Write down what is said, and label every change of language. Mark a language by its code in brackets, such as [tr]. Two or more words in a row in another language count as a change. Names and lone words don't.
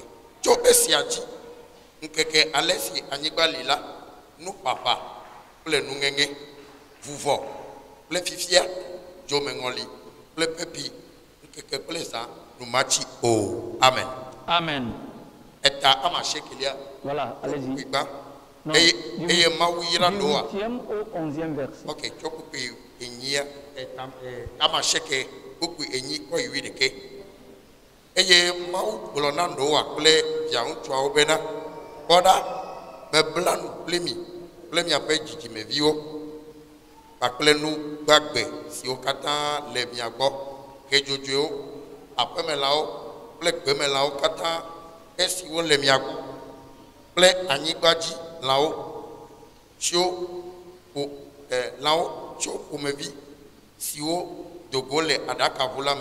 [ee] Tso esia dzi ŋkeke ale si anyigba li la, nuƒaƒa kple nuŋeŋe, vuvɔ kple fifia, dzomeŋɔli kple pepi, ŋkeke kple zã numatsi o. Amen. Amen. Eta amasiekelia. [fr] Voilà, allez-y. Non, [ee] eye Mawu yra Noa. [fr] Du 8e au 11e verset. [ee] Ok, tso kpukpui enyia amasieke kpukpui enyi kɔ yi 11. Eye Mawu gblɔ na Noa kple via ŋutsuawo bena kpɔɖa mebla nu kple mi kple miaƒe dzidzimeviwo kpakple nu gbagbe siwo katã le mia gbɔ, hedzodzoewo, aƒemelãwo kple gbemelãwo katã esiwo le mia gbɔ kple anyigbadzilãwo tso lãwo tso ƒomevi siwo dogo le aɖakaʋu la me.